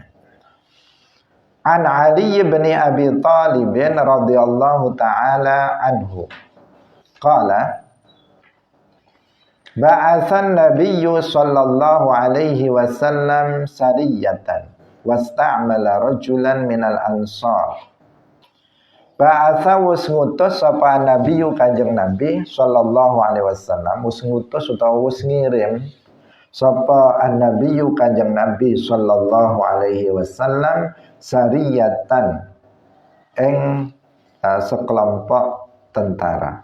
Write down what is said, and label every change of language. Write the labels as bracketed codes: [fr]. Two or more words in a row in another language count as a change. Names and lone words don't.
[ar] عن علي بن أبي طالب رضي الله تعالى عنه قال بعث النبي صلى الله عليه وسلم سرية واستعمل رجلا من الأنصار. [jv] Ba'atha ngutus sapa nabiyyu kanjeng Nabi [ar] صلى الله عليه وسلم, [jv] ngutus utawa ngirim sapa an-nabiyyu kanjeng Nabi [ar] صلى الله عليه وسلم [jv] sariyatan ing sekelompok tentara.